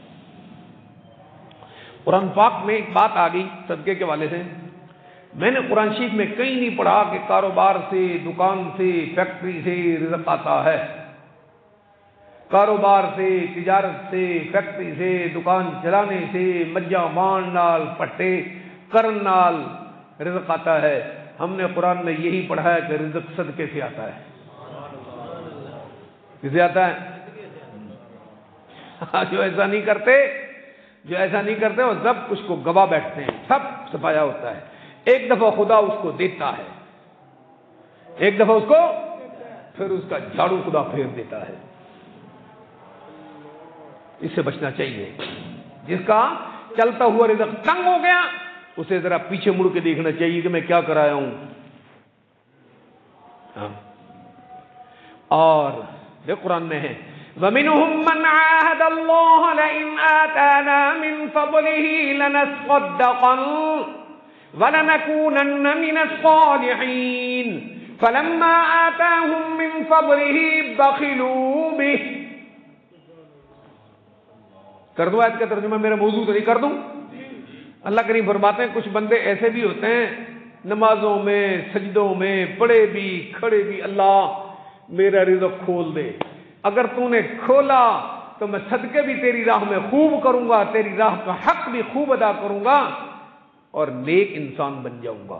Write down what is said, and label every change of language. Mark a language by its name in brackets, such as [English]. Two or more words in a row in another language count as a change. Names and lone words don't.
[Urdu] قرآن پاک میں ایک بات آ گئی صدقے کے والے سے. میں نے قرآن شریف میں کہیں نہیں پڑھا کہ کاروبار سے، دکان سے، فیکٹری سے رزق آتا ہے. کاروبار سے، تجارت سے، فیکٹری سے، دکان چلانے سے، [Punjabi] مجھا مان نال، پٹے کرن نال [Urdu] رزق آتا ہے. ہم نے قرآن میں یہی پڑھا ہے کہ رزق صدقے سے آتا ہے. کسے آتا ہے؟ جو ایسا نہیں کرتے وہ سب کچھ کو گوا بیٹھتے ہیں، سب سفایا ہوتا ہے. ایک دفعہ خدا اس کو دیتا ہے، ایک دفعہ اس کو پھر اس کا جھاڑو خدا پھیر دیتا ہے. اس سے بچنا چاہیے. جس کا چلتا ہوا رزق تنگ ہو گیا اسے ذرا پیچھے مڑ کے دیکھنا چاہیے کہ میں کیا کرایا ہوں. اور یہ قرآن میں ہے [Arabic] وَمِنْهُمْ مَنْ عَاهَدَ اللَّهَ لَئِنْ آتَانَا مِنْ فَضْلِهِ لَنَصَّدَّقَنَّ وَلَنَكُونَنَّ مِنَ الصَّالِحِينَ فَلَمَّا آتَاهُمْ مِنْ فَضْلِهِ بَخِلُوا بِهِ. [Urdu] کر دوں آیت کا ترجمہ، میرا موضوع تو نہیں کر دوں. اللہ کریم فرماتے ہیں کچھ بندے ایسے بھی ہوتے ہیں نمازوں میں، سجدوں میں، پڑے بھی کھڑے بھی، اللہ میرا رزق کھول دے. اگر تو نے کھولا تو میں صدقے بھی تیری راہ میں خوب کروں گا، تیری راہ کا حق بھی خوب ادا کروں گا اور نیک انسان بن جاؤں گا.